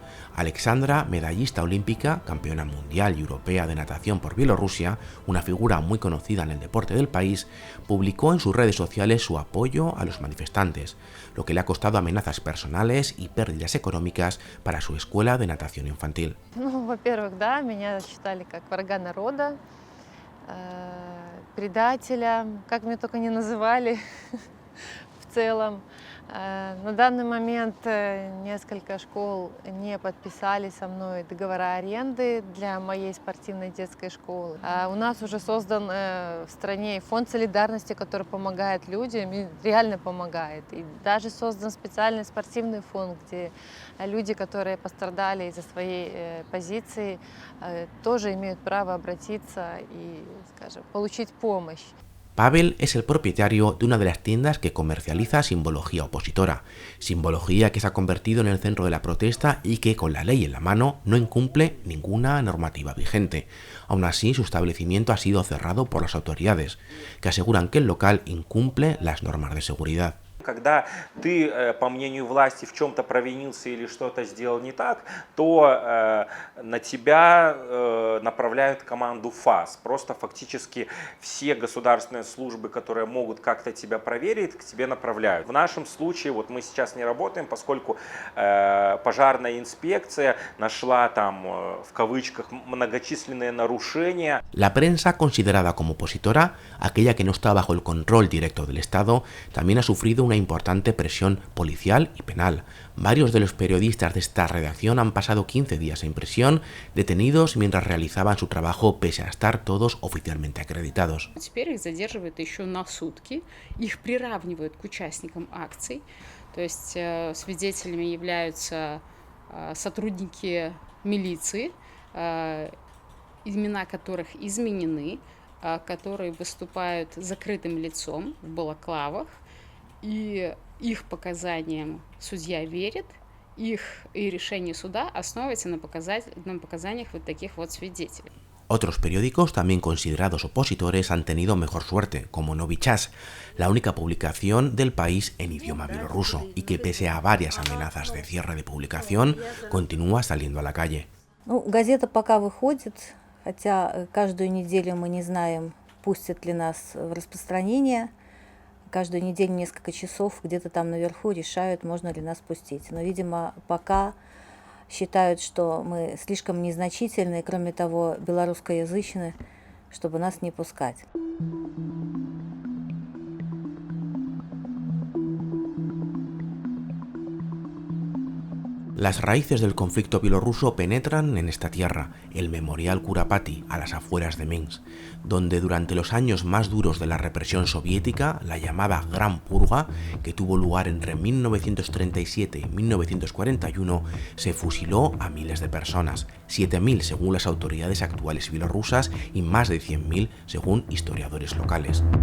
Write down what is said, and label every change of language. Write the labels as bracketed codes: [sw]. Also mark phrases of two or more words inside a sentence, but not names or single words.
[es] Alexandra, medallista olímpica, campeona mundial y europea de natación por Bielorrusia, una figura muy conocida en el deporte del país, publicó en sus redes sociales su apoyo a los manifestantes, lo que le ha costado amenazas personales y pérdidas económicas para su escuela de natación infantil. [ru] Во-первых, да, меня считали как врага народа, предателя, как меня только не называли в целом. На данный момент несколько школ не подписали со мной договора аренды для моей спортивной детской школы. У нас уже создан в стране фонд солидарности, который помогает людям, и реально помогает. И даже создан специальный спортивный фонд, где люди, которые пострадали из-за своей позиции, тоже имеют право обратиться и, скажем, получить помощь. [es] Pavel es el propietario de una de las tiendas que comercializa simbología opositora, simbología que se ha convertido en el centro de la protesta y que, con la ley en la mano, no incumple ninguna normativa vigente. Aún así, su establecimiento ha sido cerrado por las autoridades, que aseguran que el local incumple las normas de seguridad. [ru] Когда ты, по мнению власти, в чем-то провинился или что-то сделал не так, то на тебя направляют команду ФАС. Просто фактически все государственные службы, которые могут как-то тебя проверить, к тебе направляют. В нашем случае, вот мы сейчас не работаем, поскольку пожарная инспекция нашла там, в кавычках, многочисленные нарушения. [es] La prensa, considerada como opositora, aquella que no está bajo el control directo del Estado, también ha sufrido una importante presión policial y penal. Varios de los periodistas de esta redacción han pasado 15 días en prisión, detenidos mientras realizaban su trabajo pese a estar todos oficialmente acreditados. [ru] Теперь их задерживают еще на сутки, их приравнивают к участникам акций, то есть свидетелями являются сотрудники милиции, имена которых изменены, которые выступают закрытым лицом в балаклавах, и их показаниям судья верит, их и решение суда основывается на показаниях вот таких вот свидетелей. [es] Otros periódicos, también considerados opositores, han tenido mejor suerte, como Новый час, la única publicación del país en idioma bielorruso, y que pese a varias amenazas de cierre de publicación, continúa saliendo a la calle. [ru] Газета пока выходит, хотя каждую неделю мы не знаем, пустят ли нас в распространение. Каждую неделю несколько часов где-то там наверху решают, можно ли нас пустить. Но, видимо, пока считают, что мы слишком незначительны, и, кроме того, белорусскоязычны, чтобы нас не пускать. [es] Las raíces del conflicto bielorruso penetran en esta tierra, el Memorial Kurapati, a las afueras de Minsk, donde durante los años más duros de la represión soviética, la llamada Gran Purga, que tuvo lugar entre 1937 y 1941, se fusiló a miles de personas, 7.000 según las autoridades actuales bielorrusas y más de 100.000 según historiadores locales.